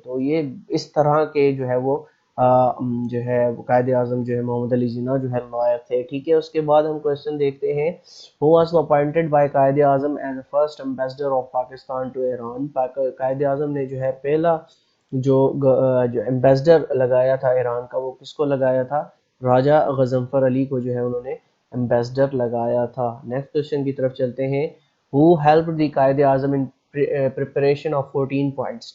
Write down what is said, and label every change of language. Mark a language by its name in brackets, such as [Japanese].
[Urdu] تو یہ اس طرح کے جو ہے وہ جو ہے قائد اعظم جو ہے محمد علی جناح جو ہے لائر تھے. ٹھیک ہے اس کے بعد ہم کوشچن دیکھتے ہیں, [English] who was appointed by Quaid-e-Azam as the first ambassador of Pakistan to Iran. [Urdu] Quaid Azam نے جو ہے پہلا جو ایمبیسڈر لگایا تھا ایران کا, وہ کس کو لگایا تھا؟ راجہ غضنفر علی کو جو ہے انہوں نے ایمبیسڈر لگایا تھا. نیکسٹ کوشچن کی طرف چلتے ہیں, [English] who helped the Quaid-e-Azam in preparation of 14 points.